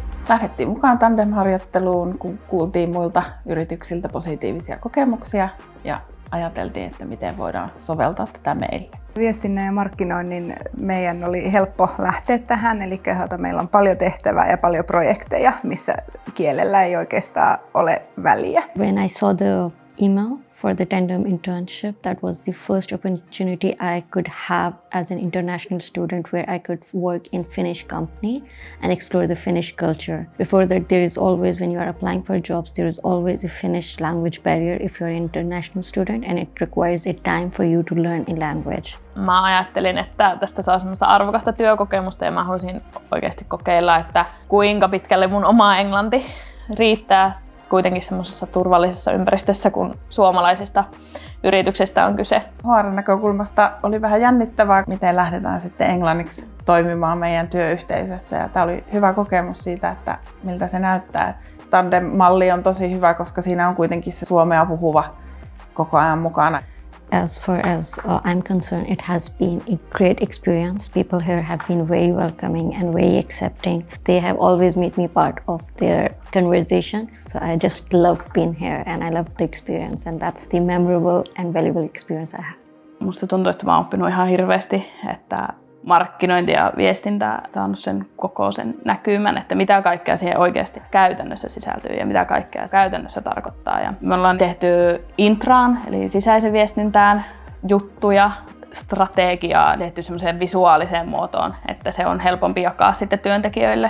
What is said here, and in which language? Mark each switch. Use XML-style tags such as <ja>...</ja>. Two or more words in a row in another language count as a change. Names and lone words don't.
<fi>Lähdettiin mukaan tandem-harjoitteluun, kun kuultiin muilta yrityksiltä positiivisia kokemuksia ja ajateltiin, että miten voidaan soveltaa tätä meille. Viestinnän ja markkinoinnin meidän oli helppo lähteä tähän, eli meillä on paljon tehtävää ja paljon projekteja, missä kielellä ei oikeastaan ole väliä.</fi> <en>When I saw the email for the Tandem internship, that was the first opportunity I could have as an international student where I could work in Finnish company and explore the Finnish culture. Before that, there is always, when you are applying for jobs, there is always a Finnish language barrier if you're an international student, and it requires a time for you to learn a language.</en> <fi>Mä ajattelin, että tästä saa semmoista arvokasta työkokemusta ja mä halusin oikeasti kokeilla, että kuinka pitkälle mun oma englanti riittää kuitenkin semmoisessa turvallisessa ympäristössä, kun suomalaisista yrityksistä on kyse. HR-näkökulmasta oli vähän jännittävää, miten lähdetään sitten englanniksi toimimaan meidän työyhteisössä. Ja tämä oli hyvä kokemus siitä, että miltä se näyttää. Tandem-malli on tosi hyvä, koska siinä on kuitenkin se suomea puhuva koko ajan mukana.</fi> <en>As far as I'm concerned, it has been a great experience. People here have been very welcoming and very accepting. They have always made me part of their conversation. So I just love being here and I love the experience, and that's the memorable and valuable experience I have.</en> <fi>Musta tuntuu, että mä oon oppinut ihan hirveästi, että markkinointi ja viestintä saanut sen koko sen näkymän, että mitä kaikkea siihen oikeasti käytännössä sisältyy ja mitä kaikkea käytännössä tarkoittaa. Ja me ollaan tehty intraan, eli sisäisen viestintään juttuja, strategiaa tehty semmoiseen visuaaliseen muotoon, että se on helpompi jakaa sitten työntekijöille.</fi>